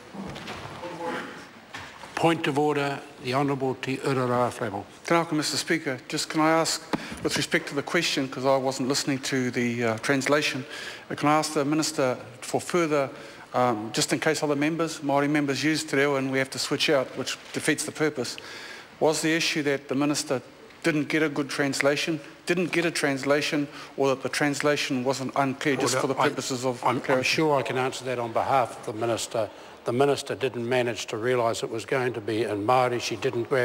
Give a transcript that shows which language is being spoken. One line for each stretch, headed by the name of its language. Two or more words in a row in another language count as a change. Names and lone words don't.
English: Point of order, the Honourable Te Urara Flavel.
Māori: Tēnā koe,
English: Mr Speaker. Just can I ask, with respect to the question, because I wasn't listening to the translation, can I ask the Minister for further, just in case other members, Māori members use te reo and we have to switch out, which defeats the purpose, was the issue that the Minister didn't get a good translation, or that the translation wasn't unclear just for the purposes of clarity? I'm sure I can answer that on behalf of the Minister. The Minister didn't manage to realise it was going to be in Māori.